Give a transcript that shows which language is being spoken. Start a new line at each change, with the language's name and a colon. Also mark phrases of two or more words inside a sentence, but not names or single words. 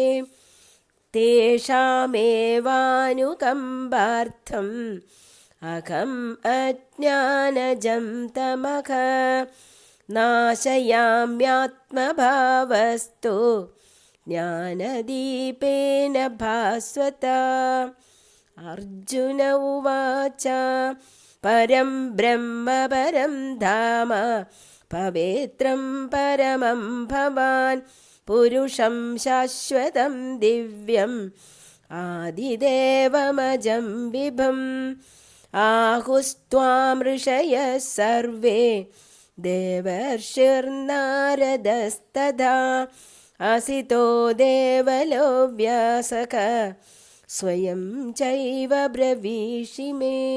Sanskrit: തേഷാമേവാനുകമ്പാർത്ഥം അഹം അജ്ഞാനജം തമഃ നാശയാമ്യാത്മഭാവസ്തു ജ്ഞാനദീപേന ഭാസ്വതാ. അർജുന ഉവാച പരം ബ്രഹ്മ പരം ധാമ പവിത്രം പരമം ഭവാൻ പുരുഷം ശാശ്വതം ദിവ്യം ആദിദേവമജം വിഭം. ആഹുസ്ത്വാം ഋഷയഃ സർവേ ദേവർഷിർനാരദസ്തഥാ അസിതോ ദേവലോ വ്യാസഃ സ്വയം ചൈവ ബ്രവീഷി മേ.